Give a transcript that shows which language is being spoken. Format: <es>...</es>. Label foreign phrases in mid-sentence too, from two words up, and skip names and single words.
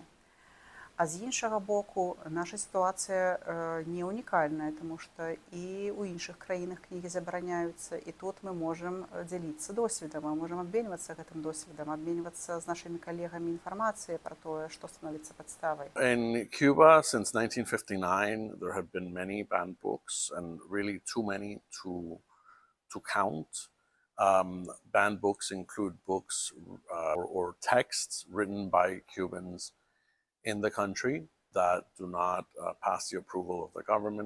<be>А з іншага боку, наша сітуацыя не унікальная, таму што і ў іншых краінах кнігі забараняюцца, і тут мы можам дзяліцца досведам, мы можам абменьвацца гэтым досведам, абменьвацца з нашымі калегамі інфармацыяй пра тое, што становіцца падставай.</be> <en>In Cuba, since 1959, there have been many banned books, and really too many to count. Banned books include books or texts written by Cubans in the country that do not pass the approval of the government.</en>